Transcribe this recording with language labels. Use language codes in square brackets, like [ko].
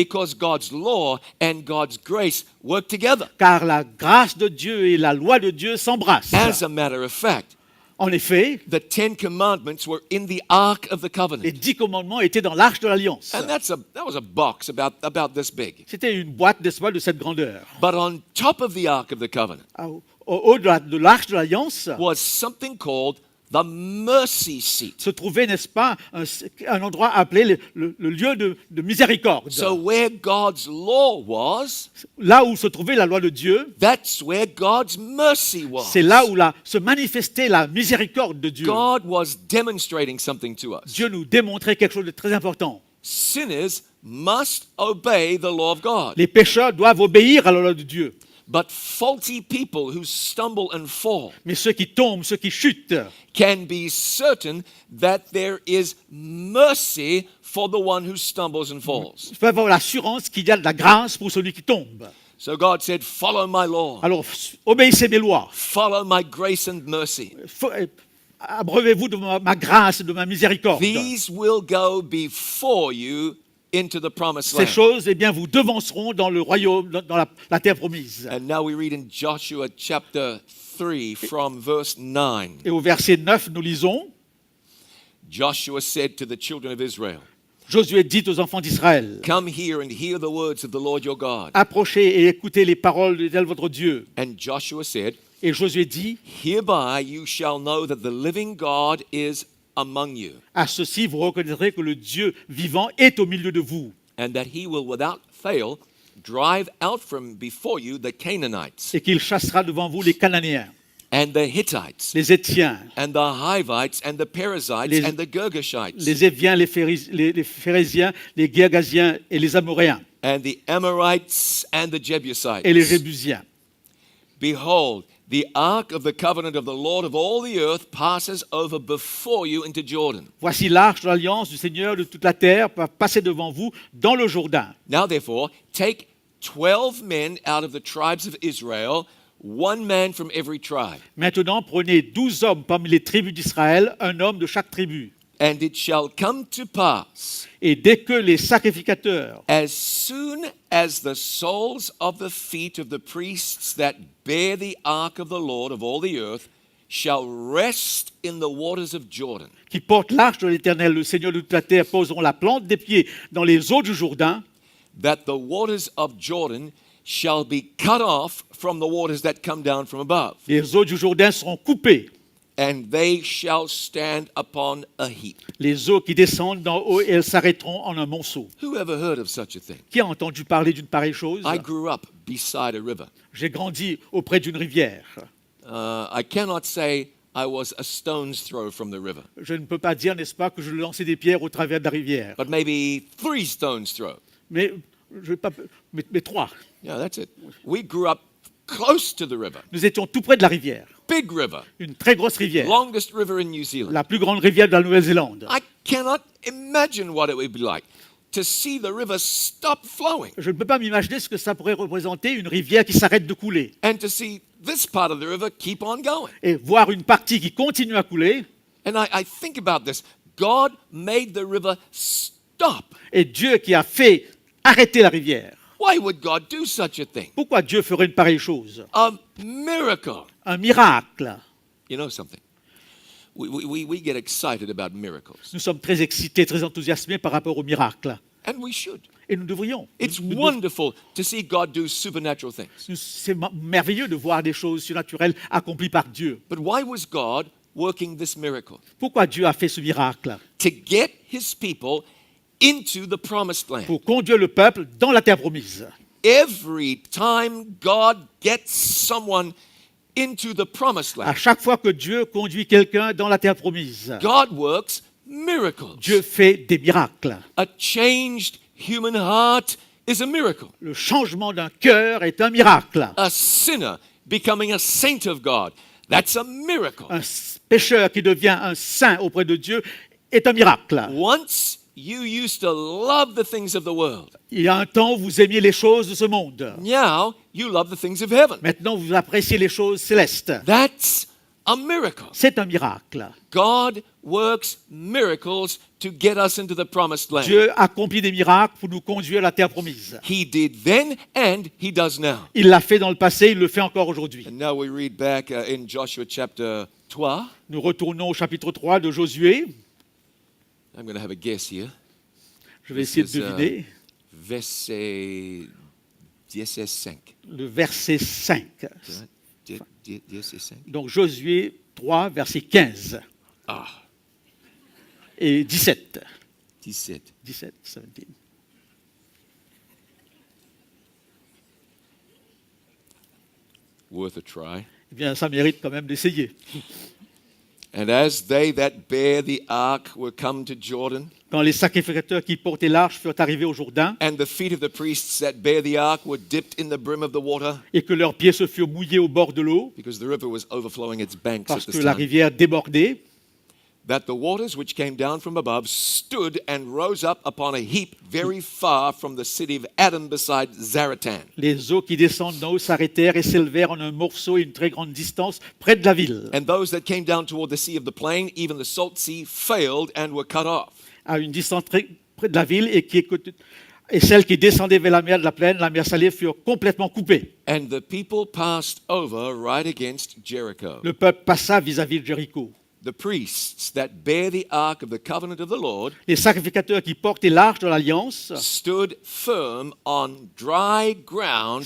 [en] Because God's law and God's grace work together. [fr] Car la grâce de Dieu et la loi de Dieu s'embrassent. [en] As a matter of fact, [fr] En effet, [en] the 10 commandments were in the ark of the [fr] les [en] covenant. [fr] 10 commandements étaient dans l'arche de l'alliance. [en] And that was a box about this big. [fr] C'était une boîte, n'est-ce pas, de cette grandeur. [en] But on top of the ark of the covenant [fr] Au haut de l'arche de l'alliance [en] was something called the mercy seat. [fr] se trouvait, n'est-ce pas, un endroit appelé le lieu de miséricorde. [en] So where God's law was, [fr] Là où se trouvait la loi de Dieu, [en] that's where God's mercy was. [fr] c'est là où se manifestait la miséricorde de Dieu. [en] God was demonstrating something to us. [fr] Dieu nous démontrait quelque chose de très important. [en] Sinners must obey the law of God. [fr] Les pécheurs doivent obéir à la loi de Dieu. [en] But faulty people who stumble and fall [fr] Mais ceux qui tombent, ceux qui chutent, [en] can be certain that there is mercy for the one who stumbles and falls. [fr] peuvent avoir l'assurance qu'il y a de la grâce pour celui qui tombe. [en] So God said, follow my law, [fr] Alors, obéissez mes lois. [en] follow my grace and mercy. [fr] Abreuvez-vous de ma grâce, de ma miséricorde. [en] These will go before you into the promised [fr] Ces [en] land. [fr] choses, eh bien, vous devanceront dans le royaume, dans la terre promise. [en] And now we read in Joshua chapter 3 from verse 9. [fr] Et au verset 9, nous lisons, [en] Joshua said to the children of Israel, [fr] Josué dit aux enfants d'Israël, [en] come here and hear the words of the Lord your God. [fr] approchez et écoutez les paroles de l'Éternel votre Dieu. [en] And Joshua said, [fr] Et Josué dit, [en] hereby you shall know that the living God is among you, [fr] à ceci vous reconnaîtrez que le Dieu vivant est au milieu de vous, [en] and that he will without fail drive out from before you the Canaanites, [fr] et qu'il chassera devant vous les Cananéens, [en] and the Hittites, [fr] les Étiens, [en] and the Hivites, and the Perizzites, [fr] Les- [en] and the Girgashites, [fr] les Éviens, les Phérésiens, les Girgasiens et les Amoréens, [en] and the Amorites, and the Jebusites. [fr] et les Jébusiens. [en] Behold, the ark of the covenant of the Lord of all the earth passes over before you into Jordan. [fr] Voici l'arche de l'alliance du Seigneur de toute la terre va passer devant vous dans le Jourdain. [en] Now therefore, take 12 men out of the tribes of Israel, one man from every tribe. [fr] Maintenant, prenez 12 hommes parmi les tribus d'Israël, un homme de chaque tribu. [en] And it shall come to pass, [fr] Et dès que les sacrificateurs, [en] as soon as the soles of the feet of the priests that bear the ark of the Lord of all the earth shall rest in the waters of Jordan, [fr] qui portent l'arche de l'Éternel, le Seigneur de toute la terre, poseront la plante des pieds dans les eaux du Jourdain, [en] that the waters of Jordan shall be cut off from the waters that come down from above, [fr] les eaux du Jourdain seront coupées, [en] and they shall stand upon a heap. [fr] les eaux qui descendent d'en haut, et elles s'arrêteront en un monceau. [en] Who ever heard of such a thing? [fr] Qui a entendu parler d'une pareille chose? [en] I grew up beside a river. [fr] J'ai grandi auprès d'une rivière. [en] I cannot say I was a stone's throw from the river, [fr] Je ne peux pas dire, n'est-ce pas, que je lançais des pierres au travers de la rivière. [en] but maybe 3 stones throw. [fr] Mais, je vais pas, mais 3. [en] Yeah, that's it. We grew up close to the river. [fr] Nous étions tout près de la rivière. [en] Big river. [fr] Une très grosse rivière. [en] Longest river in New Zealand. [fr] La plus grande rivière de la Nouvelle-Zélande. [en] I cannot imagine what it would be like to see the river stop flowing [fr] Je ne peux pas m'imaginer ce que ça pourrait représenter, une rivière qui s'arrête de couler. [en] and to see this part of the river keep on going. [fr] Et voir une partie qui continue à couler. [en] And I think about this. God made the river stop. [fr] Et Dieu qui a fait arrêter la rivière. [en] Why would God do such a thing? [fr] Pourquoi Dieu ferait une pareille chose? [en] A miracle. [fr] Un miracle. [en] You know something? We get excited about miracles, [fr] Nous sommes très excités, très enthousiasmés par rapport au miracle. [en] and we should. [fr] Et nous devrions. [en] It's [fr] Nous- nous- [en] wonderful to see God do supernatural things. [fr] C'est merveilleux de voir des choses surnaturelles accomplies par Dieu. [en] But why was God working this miracle? [fr] Pourquoi Dieu a fait ce miracle? [en] To get his people into the promised land. [fr] Pour conduire le peuple dans la terre promise. [en] Every time God gets someone into the promised [fr] À [en] land, [fr] chaque fois que Dieu conduit quelqu'un dans la terre promise, [en] God works miracles. [fr] Dieu fait des miracles. [en] A changed human heart is a miracle. [fr] Le changement d'un cœur est un miracle. [en] A sinner becoming a saint of God, that's a miracle. [fr] Un pécheur qui devient un saint auprès de Dieu est un miracle. [en] Once you used to love the things of the world. [fr] Il y a un temps où vous aimiez les choses de ce monde. [en] Now you love the things of heaven. [fr] Maintenant, vous appréciez les choses célestes. [en] That's a miracle. [fr] C'est un miracle. [en] God works miracles to get us into the promised land. [fr] Dieu accomplit des miracles pour nous conduire à la terre promise. [en] He did then and he does now. [fr] Il l'a fait dans le passé, il le fait encore aujourd'hui. [en] And now we read back in Joshua chapter 3. [fr] Nous retournons au chapitre 3 de Josué. [en] I'm going to have a guess here. [fr] Je vais essayer de [en] This is, [fr] deviner Verset 15. le verset 5. 15. Donc Josué 3, verset 15 Ah, et 17. 17. 17, 17. [en] Worth a try. [fr] Eh bien, ça mérite quand même d'essayer. [en] And as they that bear the ark were come to Jordan, [fr] Quand les sacrificateurs qui portaient l'arche furent arrivés au Jourdain [en] and the feet of the priests that bear the ark were dipped in the brim of the water, [fr] et que leurs pieds se furent mouillés au bord de l'eau [en] because the river was overflowing its banks at [fr] parce que [en] this [fr] la [en] time, [fr] rivière débordait, [en] that the waters which came down from above stood and rose up upon a heap very far from the city of Adam beside Zaratan. [fr] les eaux qui descendent d'en haut s'arrêtèrent et s'élevèrent en un morceau à une très grande distance près de la ville, [en] And those that came down toward the sea of the plain, even the salt sea, failed and were cut off. [fr] à une distance très près de la ville, et celles qui descendaient vers la mer de la plaine, la mer salée, furent complètement coupées. [en] And the people passed over right against Jericho. [fr] Le peuple passa vis-à-vis de Jéricho. [en] The priests that bear the ark of the covenant of the Lord [fr] Les sacrificateurs qui portaient l'arche de l'Alliance [en] stood firm on dry ground in